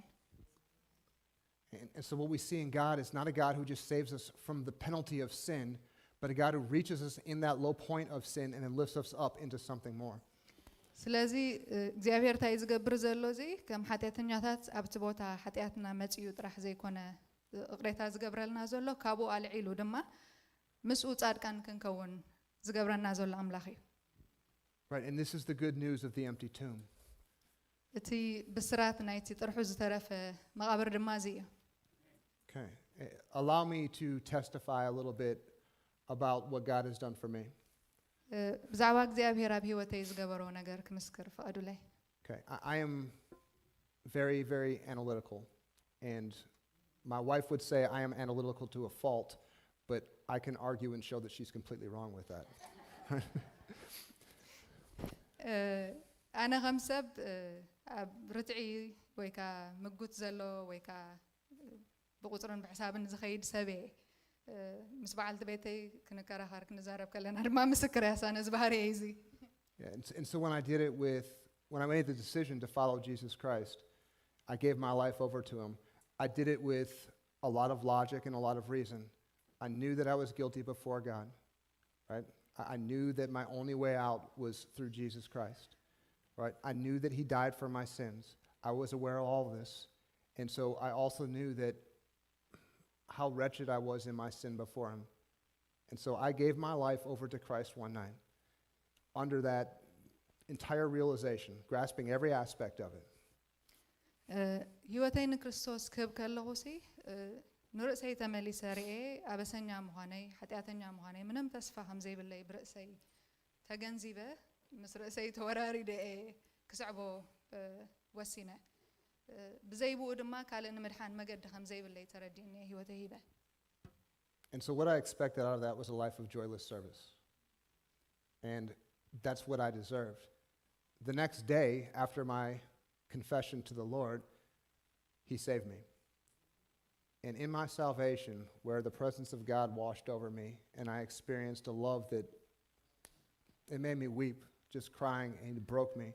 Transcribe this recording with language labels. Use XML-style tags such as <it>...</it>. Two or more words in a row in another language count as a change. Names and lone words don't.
<en>And so what we see in God is not a God who just saves us from the penalty of sin, but a God who reaches us in that low point of sin and then lifts us up into something more.</en> <ti>ስለዚ እግዚአብሔር ታይ ዝገብር ዘሎ እዚ ከም ሓጢኣተኛታት ኣብቲ ቦታ ሓጢኣትና መጽዩ ጥራሕ ዘይኮነ እቕሬታ ዝገብረልና ዘሎ ካብኡ ኣልዒሉ ድማ ምስኡ ጻድቃን ክንከውን ዝገብረና ዘሎ ኣምላኽ እዩ</ti> <en>Right, and this is the good news of the empty tomb.</en> <ti>እቲ ብስራት ናይቲ ጥርሑ ዝተረፈ መቃብር ድማ እዚ እዩ</ti> <en>Okay. Allow me to testify a little bit about what God has done for me.</en> <ti>ብዛዕባ እግዚአብሔር ኣብ ህይወተይ ዝገበሮ ነገር ክምስክር ፍቀዱለይ</ti> <en>Okay. I am very, very analytical. And my wife would say I am analytical to a fault, but I can argue and show that she's completely wrong with that.</en> <ti>ኣነ ከም ሰብ ኣብ ርትዒ ወይ ከዓ ምጉት ዘሎ ወይ ከዓ ብቁፅርን ብሕሳብን ዝኸይድ ሰብ ምስ በዓልቲ ቤተይ ክንከራኸር ክንዛረብ ከለና ድማ ምስክር ያሳነ ዝበሃር እዚ</ti> <en>And so when I made the decision to follow Jesus Christ, I gave my life over to him. I did it with a lot of logic and a lot of reason. I knew that I was guilty before God, right? I knew that my only way out was through Jesus Christ, right? I knew that he died for my sins. I was aware of all of this. And so I also knew that how wretched I was in my sin before him. And so I gave my life over to Christ one night under that entire realization, grasping every aspect of it.</en> <ti>ህይወተይ ንክርስቶስ ክብ ከለኹሲ ንርእሰይ ተመሊሰ ርኤ ኣበሰኛ ምዃነይ ሓጢኣተኛ ምዃነይ ምንም ተስፋ ከም ዘይብለይ ብርእሰይ ተገንዚበ ምስ ርእሰይ ተወራሪደ ክስዕቦ ወሲነ ብዘይብኡ ድማ ካልእ ንምድሓን መገዲ ከም ዘይብለይ ተረዲእኒ ህይወተይ ሂበ</ti> <en>And so what I expected out of that was a life of joyless service. And that's what I deserved. The next day, after my confession to the Lord, He saved me. And in my salvation, where the presence of God washed over me, and I experienced a love that it made me weep, just crying, and it broke me.</en>